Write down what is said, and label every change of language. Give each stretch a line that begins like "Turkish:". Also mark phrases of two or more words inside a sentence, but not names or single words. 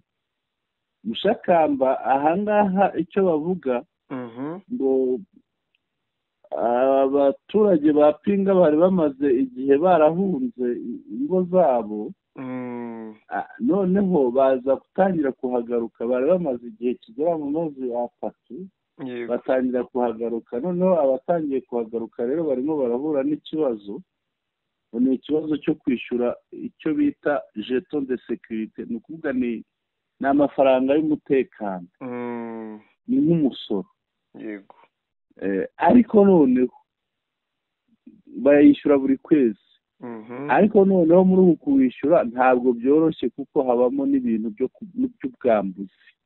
Kinyarwanda: Mushakamba ahangaha icyo bavuga ngo abaturage ba Pinga bari bamaze igihe barahunze ingo zabo, noneho baza gutangira kuhagaruka. Bari bamaze igihe kigera mu mezi 3 batangira kuhagaruka. Noneho abatangiye kuhagaruka rero barimo barahura n'ikibazo, ni ikibazo cyo kwishyura icyo bita
French: jeton de sécurité.
Kinyarwanda: Ni ukuvuga ni amafaranga y'umutekano, ni nk'umusoro. Ariko noneho bayishyura buri kwezi ariko noneho muri uku kuwishyura ntabwo byoroshye kuko habamo n'ibintu by'ubwambuzi.